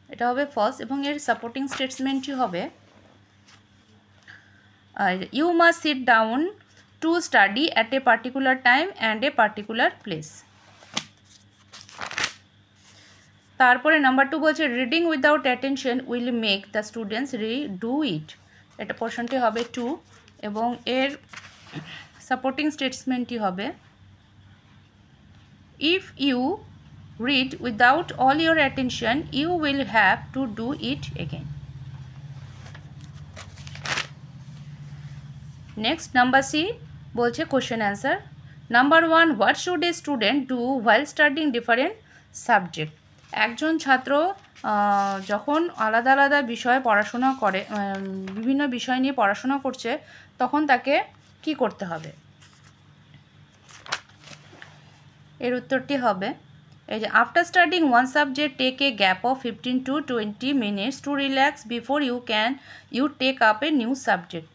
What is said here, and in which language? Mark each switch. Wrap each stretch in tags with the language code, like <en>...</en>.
<bn>এটা হবে ফলস এবং এর সাপোর্টিং স্টেটমেন্টটি হবে</bn> <en>You must sit down to study at a particular time and a particular place.</en> <bn>তারপরে নাম্বার 2 বলছে</bn> <en>Reading without attention will make the students do it.</en> <bn>এটা পোর্শনটি হবে 2 এবং এর সাপোর্টিং স্টেটমেন্টটি হবে</bn> <en>If you read without all your attention you will have to do it again. Next number C বলছে question answer. Number 1 what should a student do while studying different subject?</en> <bn>একজন ছাত্র যখন আলাদা আলাদা বিষয়ে পড়াশোনা করে, বিভিন্ন বিষয় নিয়ে পড়াশোনা করছে, তখন তাকে কি করতে হবে? এর উত্তরটি হবে এই যে</bn> <en>After studying one subject take a gap of 15 to 20 minutes to relax before you take up a new subject.</en>